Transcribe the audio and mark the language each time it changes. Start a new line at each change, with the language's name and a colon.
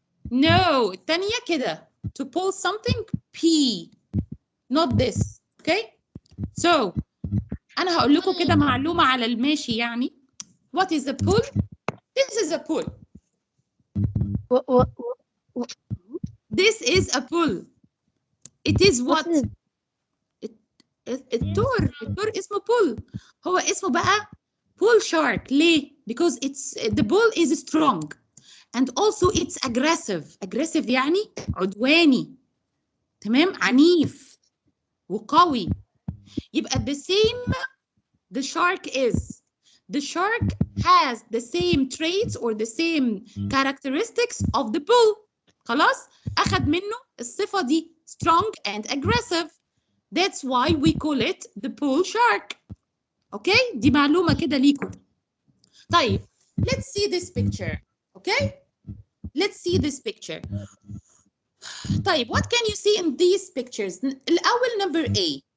Arabic: No, الثانية كده.
English: To pull something P, not this. Okay?
Arabic: So أنا هقول لكم كده معلومة على الماشي يعني.
English: What is a pool? This is a pool. What? This is a pool. It is what?
Arabic: التور اسمه pool. هو اسمه بقى pool shark.
English: ليه؟ Because the bull is strong and also it's aggressive
Arabic: يعني عدواني. تمام؟ عنيف وقوي.
English: يبقى the same the shark is. The shark has the same traits or the same characteristics of the bull.
Arabic: خلاص؟ أخذ منه الصفة دي
English: strong and aggressive. That's why we call it the bull shark.
Arabic: Okay? دي معلومة كده ليكم.
English: طيب, let's see this picture. Okay? Let's see this picture. طيب, what can you see in these pictures? الأول number A.